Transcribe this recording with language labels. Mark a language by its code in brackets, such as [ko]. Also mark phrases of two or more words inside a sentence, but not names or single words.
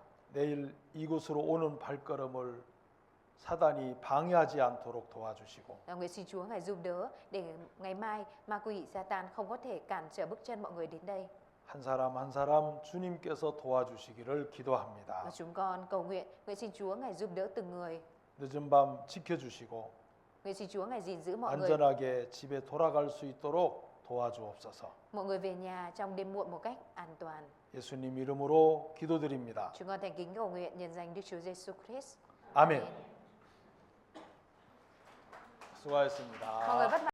[ko] 내일 이곳으로 오는 발걸음을 사단이 방해하지 않도록 도와주시고 [vi] Nguyện xin Chúa Ngài giúp đỡ để ngày mai ma quỷ Satan không có thể cản trở bước chân mọi người đến đây. [ko] 한 사람 한 사람 주님께서 도와주시기를 기도합니다. [vi] Và chúng con cầu nguyện xin Chúa Ngài giúp đỡ từng người. [ko] 늦은 밤 지켜주시고 [vi] Nguyện xin Chúa Ngài gìn giữ mọi người. [ko] 안전하게 집에 돌아갈 수 있도록 도와주옵소서. [vi] Mọi người về nhà trong đêm muộn một cách an toàn. [ko] 예수님 이름으로 기도드립니다. [vi] Chúng con thành kính cầu nguyện nhân danh Đức Chúa Giêsu Christ. [ko] 아멘. 수고하셨습니다. [vi] Mọi người vất vả.